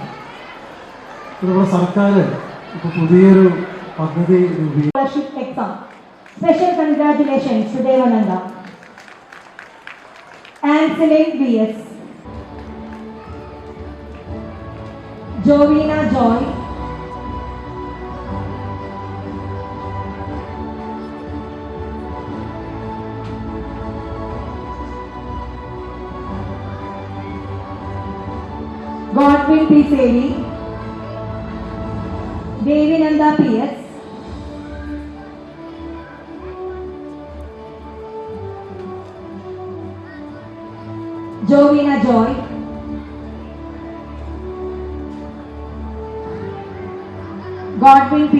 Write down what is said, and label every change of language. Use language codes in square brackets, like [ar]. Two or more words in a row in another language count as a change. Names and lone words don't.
[ml] നമ്മുടെ സർക്കാർ ഇപ്പോൾ പുതിയൊരു പദ്ധതി [en] Scholarship exam. Special congratulations to ദേവാനന്ദ, ആൻസലിൻ BS, ജോവീന ജോയ്, Godwin P. Sevi, Devinanda PS, Jovina Joy, Godwin P.